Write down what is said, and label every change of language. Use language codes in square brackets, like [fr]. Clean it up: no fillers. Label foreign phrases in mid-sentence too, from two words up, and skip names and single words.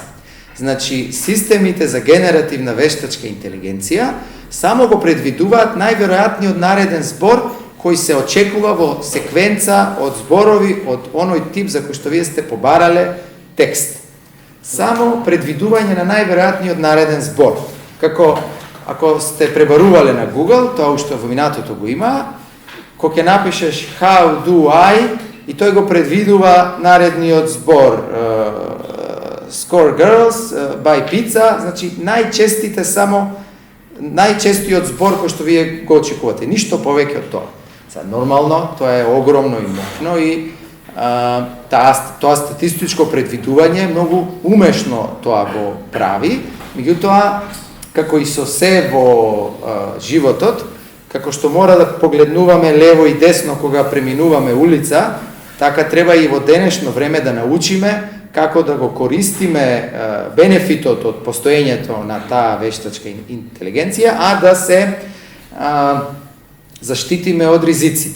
[mk] Значи, системите за генеративна вештачка интелигенција само го предвидуваат најверојатниот нареден збор кој се очекува во секвенца од зборови од оној тип за кој што вие сте побарале текст. Само предвидување на најверојатниот нареден збор. Како ако сте пребарувале на Google, тоа уште во минатото го има, кога ќе напишеш [en] how do I [mk] и тој го предвидува наредниот збор [en] score girls, buy pizza, [mk] значи најчестиот збор кој што вие го очекувате, ништо повеќе од тоа. Нормално, тоа е огромно и мокно и тоа статистичко предвидување многу умешно тоа го прави, меѓутоа како и со се во животот, како што мора да погледнуваме лево и десно кога преминуваме улица, така треба и во денешно време да научиме како да го користиме бенефитот од постоењето на таа вештачка интелигенција, а да се заштитиме од ризиците.